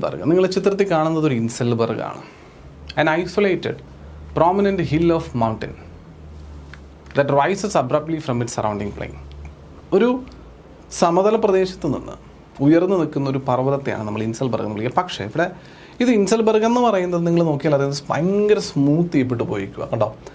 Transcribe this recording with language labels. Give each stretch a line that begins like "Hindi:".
Malayalam: നിങ്ങൾ ചിത്രത്തിൽ കാണുന്നത് ഒരു ഇൻസെൽബർഗ് ആണ്.
English: An isolated, prominent hill of mountain that rises abruptly from its surrounding plain.
Malayalam: ഒരു സമതല പ്രദേശത്ത് നിന്ന് ഉയർന്നു നിൽക്കുന്ന ഒരു പർവ്വതത്തെയാണ് നമ്മൾ ഇൻസെൽബർഗ് എന്ന് വിളിക്കുക. പക്ഷേ ഇവിടെ ഇത് ഇൻസെൽബർഗ് എന്ന് പറയുന്നത് നിങ്ങൾ നോക്കിയാൽ അതായത് ഭയങ്കര സ്മൂത്ത് ചെയ്യപ്പെട്ട് പോയിക്കുക കേട്ടോ.